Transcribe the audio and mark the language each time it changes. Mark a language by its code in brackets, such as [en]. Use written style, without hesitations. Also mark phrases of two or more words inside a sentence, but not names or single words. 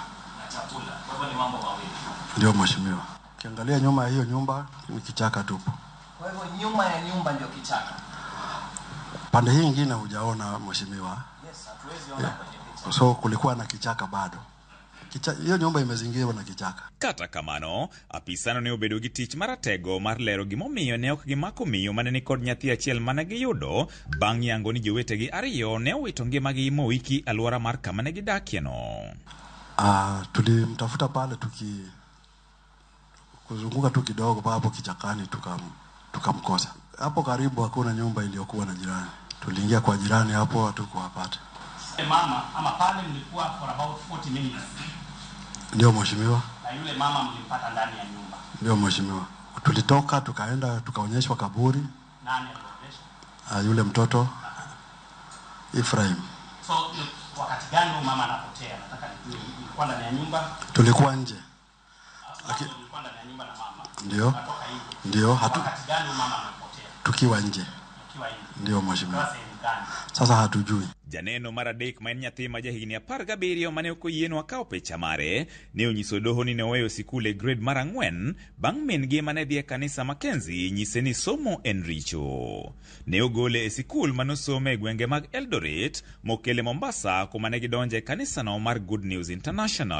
[sw] Kwa hivyo ni mambo mawili. Ndio mheshimiwa. Ukiangalia nyuma ya hiyo nyumba ni kichaka tupu. Kwa hivyo nyuma ya nyumba ndio kichaka. Pande hii nyingine hujaona mheshimiwa. Yes, hatuwezi ona kwenye picha. So kulikuwa na kichaka bado. hiyo nyumba imezingirwa na kichaka. [luo] Kata kamano, apisano ne obedo gi tich maratego mar lero gimomiyo ne ok gimako miyo mane ni kod nyathi achiel mane giyudo bang' yango ni jowetegi ariyo ne owito ngimagi mowiki alwora mar kama ne gidakie no. [sw] Tulimtafuta pale kuzunguka tu kidogo hapo kichakani tukamkosa. Hapo karibu hakuna nyumba iliyokuwa na jirani. Tuliingia kwa jirani hapo hatukuwapata. Mama ama pale mlikuwa [en] for about 40 minutes. [sw] Ndio mheshimiwa. Na yule mama mlimpata ndani ya nyumba. Ndio mheshimiwa. Tulitoka tukaenda tukaonyeshwa kaburi. Nani alionyesha? Yule mtoto Ephraim. So wakati gani mama anapotea? Nataka nijue ilikuwa ndani ya nyumba? Tulikuwa nje. Tulikuwa ndani ya nyumba na mama. Ndio. Ndio wakati gani mama anapotea? Tukiwa nje. Ndio mheshimiwa. Sasa hatujui. [luo] Janeno maradek ma en nyathi ma jahigni 17 mane okoyienwa kawo picha mare ne onyiso doho ni ne oweyo sikul e grade mar 4 bang' min-gi mane dhi e kanisa Mackenzie nyise ni somo en richo. Ne ogole e sikul manosome e gwenge mag Eldoret mokele Mombasa kuma ne gidonje e kanisano mar Good News International.